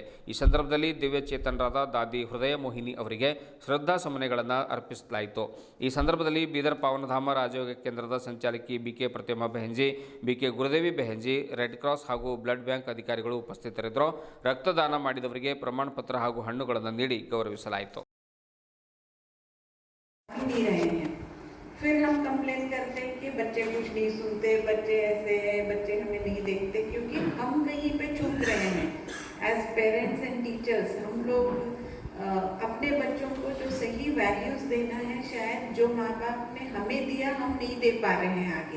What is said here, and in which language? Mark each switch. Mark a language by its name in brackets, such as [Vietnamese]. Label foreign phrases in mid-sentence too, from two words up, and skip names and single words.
[Kannada] ಈ ಸಂದರ್ಭದಲ್ಲಿ ದಿವ್ಯಚೇತನರಾದ ದಾದಿ ಹೃದಯ ಮೋಹಿನಿ ಅವರಿಗೆ ಶ್ರದ್ಧಾ ಸಮನೆಗಳನ್ನು ಅರ್ಪಿಸಲಾಯಿತು. ಈ ಸಂದರ್ಭದಲ್ಲಿ ಬೀದರ್ ಪಾವನಧಾಮ ರಾಜಯೋಗ ಕೇಂದ್ರದ ಸಂಚಾಲಕಿ ಬಿಕೆ ಪ್ರತಿಮಾ ಬೆಹಂಜಿ, ಬಿಕೆ ಗುರುದೇವಿ ಬೆಹಂಜಿ, ರೆಡ್ ಕ್ರಾಸ್ ಹಾಗೂ [English] blood bank [Kannada] ಅಧಿಕಾರಿಗಳು ಉಪಸ್ಥಿತರಿದ್ದರು. ರಕ್ತದಾನ ಮಾಡಿದವರಿಗೆ ಪ್ರಮಾಣ ಪತ್ರ ಹಾಗೂ ಹಣ್ಣುಗಳನ್ನು ನೀಡಿ ಗೌರವಿಸಲಾಯಿತು. [Hindi] फिर हम कंप्लेन करते हैं कि बच्चे कुछ नहीं सुनते, बच्चे ऐसे हैं, बच्चे हमें नहीं देखते, क्योंकि हम कहीं पे चूक रहे हैं. [English] as parents and teachers [Hindi] हम लोग अपने बच्चों को जो सही वैल्यूज देना है, शायद जो माँ बाप ने हमें दिया हम नहीं दे पा रहे हैं आगे.